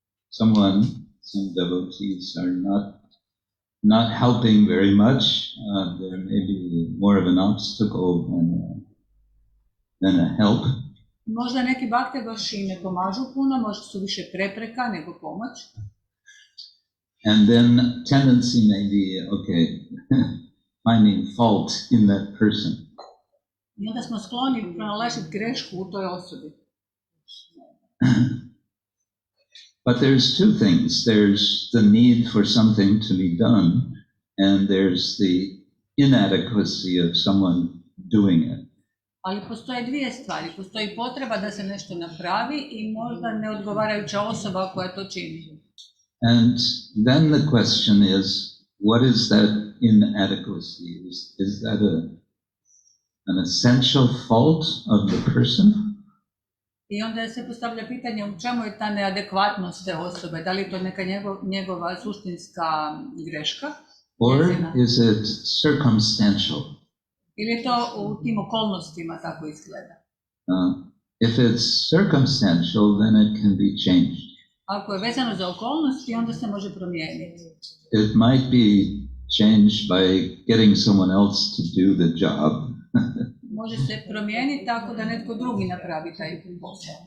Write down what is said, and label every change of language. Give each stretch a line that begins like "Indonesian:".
English: some devotees are not helping very much. There may be more of an obstacle than a help.
Croatian: Možda neki bakte baš i ne pomažu puno, možda su više prepreka nego pomoć.
English: And then tendency may be, okay, finding fault in that person.
Croatian: I onda smo skloni pronalaziti grešku u toj osobi.
English: But there's two things. There's the need for something to be done, and there's the inadequacy of someone doing it.
Croatian: Ali postoje dvije stvari. Postoji potreba da se nešto napravi i možda neodgovarajuća osoba koja to čini.
English: And then the question is, what is that inadequacy? Is that an essential fault of the person?
Croatian: I onda se postavlja pitanje u čemu je ta neadekvatnost te osobe. Da li je to neka njegova suštinska greška?
English: Or is it circumstantial?
Croatian: Ili je to u tim okolnostima tako izgleda?
English: If it's circumstantial, then it can be changed.
Croatian: Ako je vezano za okolnosti, onda se može promijeniti.
English: It might be changed by getting someone else to do the job.
Croatian: Može se promijeniti tako da netko drugi napravi taj posao.